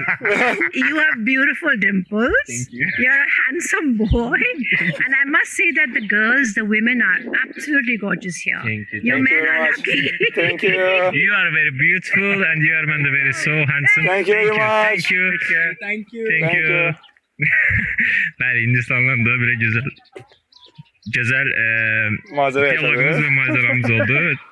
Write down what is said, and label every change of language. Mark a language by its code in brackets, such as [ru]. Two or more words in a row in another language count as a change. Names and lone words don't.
[en] You have beautiful dimples. Thank you. You're a handsome boy. And I must say that the girls, the women are absolutely gorgeous here. Thank you. You Thank men are lucky. Thank you. You are very beautiful and you are very so handsome. Thank you very much. Thank you. Thank you. Thank you. [az] Bəli, Hindistandan da belə gözəl Mazeret diyaloqumuz və macəramız oldu.